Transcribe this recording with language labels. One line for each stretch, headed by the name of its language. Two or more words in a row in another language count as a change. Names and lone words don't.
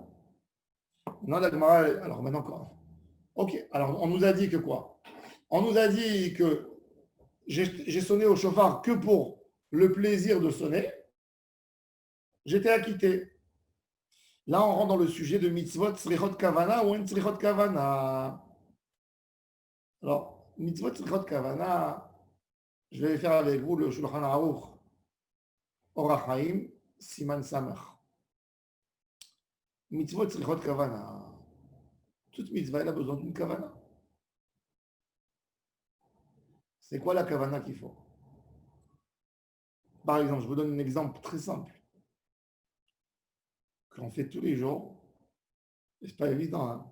French: Non, la Gemara, alors maintenant quoi? Ok, alors on nous a dit que quoi? On nous a dit que j'ai sonné au chauffard que pour le plaisir de sonner. J'étais acquitté. Là, on rentre dans le sujet de
Hebrew: מצוות צריכות כוונה
French: ou
Hebrew: אין צריכות כוונה. Alors, מצוות צריכות כוונה,
French: je vais faire avec vous le Shulchan Aruch Orach Chaim
Hebrew: סימן סמך. מצוות צריכות כוונה.
French: Toute mitzvah, elle a besoin d'une kavana. C'est quoi la kavana qu'il faut? Par exemple, je vous donne un exemple très simple. Qu'on fait tous les jours. C'est pas évident. Hein?